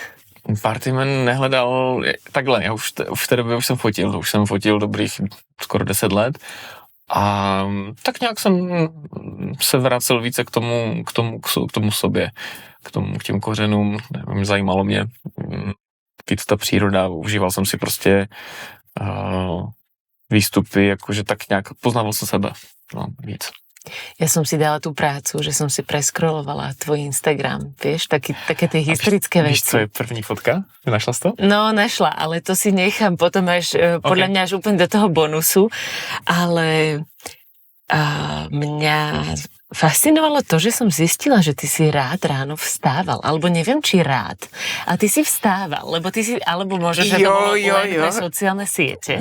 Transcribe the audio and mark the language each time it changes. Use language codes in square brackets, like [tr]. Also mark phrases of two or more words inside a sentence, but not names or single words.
[cs] Partyman nehledal, takhle, já už v té době už jsem fotil dobrých skoro 10 let a tak nějak jsem se vracel více k tomu sobě, k těm kořenům, zajímalo mě víc ta příroda, užíval jsem si prostě výstupy, jakože tak nějak poznával jsem sebe, no, víc. [sk] Ja som si dala tú prácu, že som si preskrolovala tvoj Instagram, vieš, také tie historické veci. [cs] Víš, co je první fotka? Našla si to? [sk] No, našla, ale to si nechám potom až, podľa mňa až úplne do toho bonusu, ale mňa fascinovalo to, že som zistila, že ty si rád ráno vstával, alebo neviem, či rád, a ty si vstával, lebo ty si, alebo možno, že to bolo len pre sociálne siete.